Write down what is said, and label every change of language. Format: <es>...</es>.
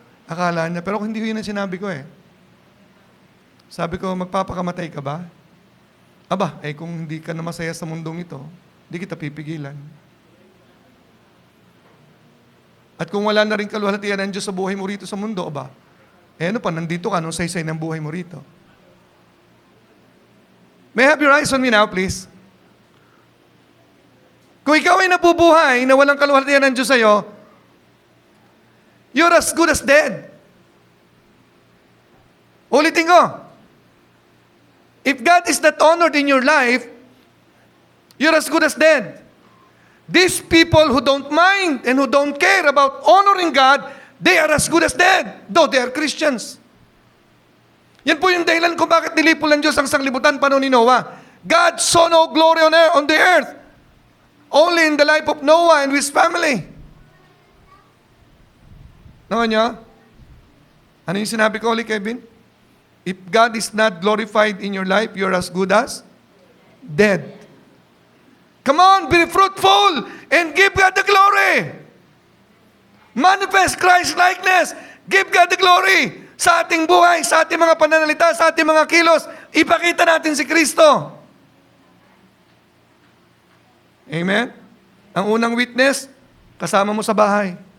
<tl>Akala niya, pero hindi ko yun ang sinabi ko eh. Sabi ko, magpapakamatay ka ba? Aba, kung hindi ka na masaya sa mundong ito, hindi kita pipigilan. At kung wala na rin kaluwalhatian ng Diyos sa buhay mo rito sa mundo, aba, ano pa, nandito ka, nung saysay ng buhay mo rito.</tl> <en>May I have your eyes on me now, please?</en> <tl>Kung ikaw ay nabubuhay na walang kaluwalhatian ng Diyos sa'yo,</tl> <en>you're as good as dead.</en> <tl>Ulitin ko.</tl> <en>If God is not honored in your life, you're as good as dead. These people who don't mind and who don't care about honoring God, they are as good as dead, though they are Christians.</en> <tl>Yan po yung dahilan kung bakit nilipol ng Diyos ang sanglibutan panahon ni Noah.</tl> <en>God saw no glory on the earth, only in the life of Noah and his family.</en> <tl>Naman niya? Ano yung sinabi ko ulit,</tl> <en>Kevin? If God is not glorified in your life, you're as good as dead. Come on, be fruitful and give God the glory. Manifest Christ-likeness. Give God the glory.</en> <tl>Sa ating buhay, sa ating mga pananalita, sa ating mga kilos, ipakita natin si Kristo. Amen? Ang unang witness, kasama mo sa bahay.</tl>